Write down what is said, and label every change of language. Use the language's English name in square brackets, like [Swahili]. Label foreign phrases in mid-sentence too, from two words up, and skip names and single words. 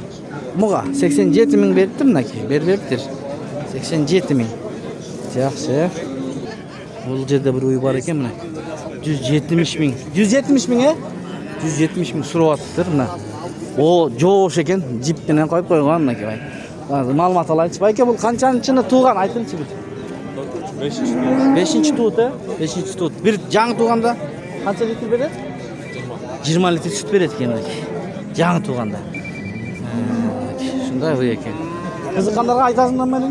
[Kyrgyz] Муга 87 миң бериптир мынакей. Бербептир. 87 миң. Жакшы. Бул жерде бир уй бар экен мына. 170 миң. 170 миң, 170 миң сурап аттыр мына. О, жоош экен. Жип менен коюп койгон мынакей. [Uzbek] Ma'lumot olaychi. Bayka bu qanchanchini tug'an aytingchi bir. 5-chi tug'di. 5-chi tug'di. Bir yangi tug'anda qancha litr beradi? 20 litr sut beradi ekan. Yangi tug'anda. Shunday bu ekan. Qiziqqanlarga aytasizmi meni?